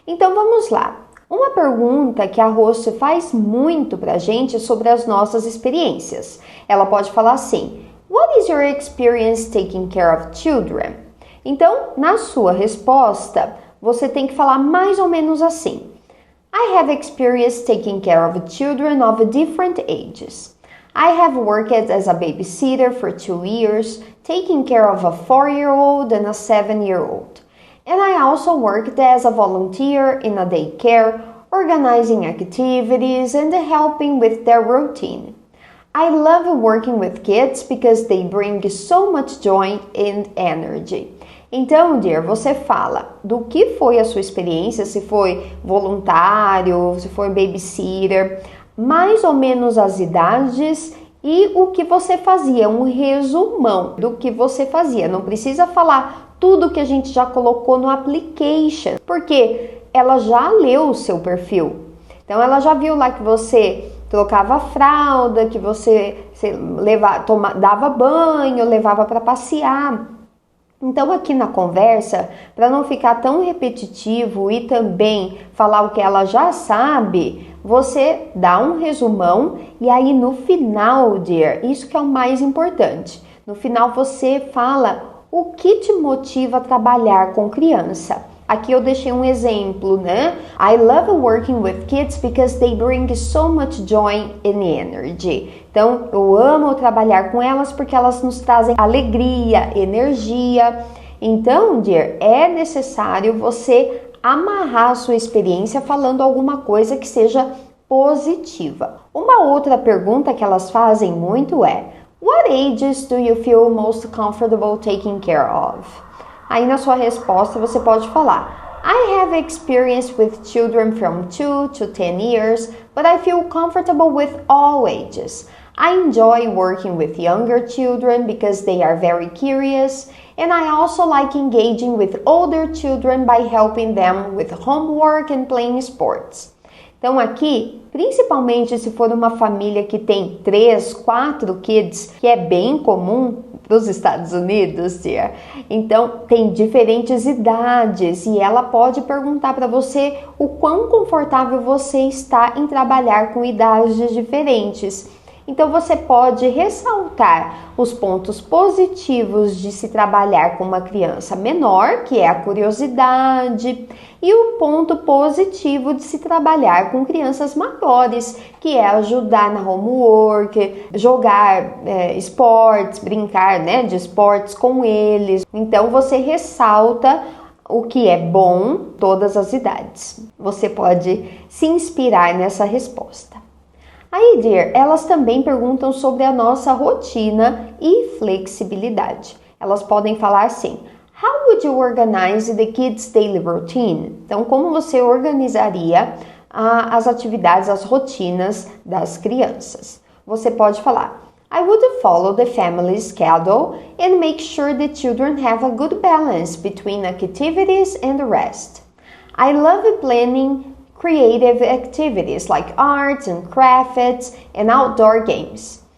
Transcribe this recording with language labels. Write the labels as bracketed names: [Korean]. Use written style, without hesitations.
[Portuguese] Então, vamos lá. Uma pergunta que a host faz muito para a gente é sobre as nossas experiências. Ela pode falar assim: [English] What is your experience taking care of children? [Portuguese] Então, na sua resposta, você tem que falar mais ou menos assim: [English] I have experience taking care of children of different ages. I have worked as a babysitter for 2 years, taking care of a 4-year-old and a 7-year-old. And I also worked as a volunteer in a daycare, organizing activities and helping with their routine. I love working with kids because they bring so much joy and energy. [Portuguese] Então, dear, você fala do que foi a sua experiência, se foi voluntário, se foi babysitter, mais ou menos as idades e o que você fazia, um resumão do que você fazia. Não precisa falar tudo que a gente já colocou no application, porque ela já leu o seu perfil. Então, ela já viu lá que você trocava a fralda, que você dava banho, levava para passear. Então, aqui na conversa, para não ficar tão repetitivo e também falar o que ela já sabe, você dá um resumão e aí no final, dear, isso que é o mais importante. No final você fala o que te motiva a trabalhar com criança. Aqui eu deixei um exemplo, né? [English] I love working with kids because they bring so much joy and energy. [Portuguese] Então, eu amo trabalhar com elas porque elas nos trazem alegria, energia. Então, dear, é necessário você amarrar a sua experiência falando alguma coisa que seja positiva. Uma outra pergunta que elas fazem muito é: [English] What ages do you feel most comfortable taking care of? [Portuguese] Aí na sua resposta você pode falar: [English] I have experience with children from 2 to 10 years, but I feel comfortable with all ages. I enjoy working with younger children because they are very curious, and I also like engaging with older children by helping them with homework and playing sports. [Portuguese] Então aqui, principalmente se for uma família que tem 3, 4 kids, que é bem comum para os Estados Unidos, dear. Então tem diferentes idades e ela pode perguntar para você o quão confortável você está em trabalhar com idades diferentes. Então você pode ressaltar os pontos positivos de se trabalhar com uma criança menor, que é a curiosidade, e o ponto positivo de se trabalhar com crianças maiores, que é ajudar na homework, jogar esportes, brincar, né, de esportes com eles. Então você ressalta o que é bom, todas as idades. Você pode se inspirar nessa resposta. Aí, dear, elas também perguntam sobre a nossa rotina e flexibilidade. Elas podem falar assim: [English] How would you organize the kids' daily routine? [Portuguese] Então, como você organizaria as atividades, as rotinas das crianças? Você pode falar: [English] I would follow the family schedule and make sure the children have a good balance between activities and the rest. I love planning creative activities like arts and crafts and outdoor games.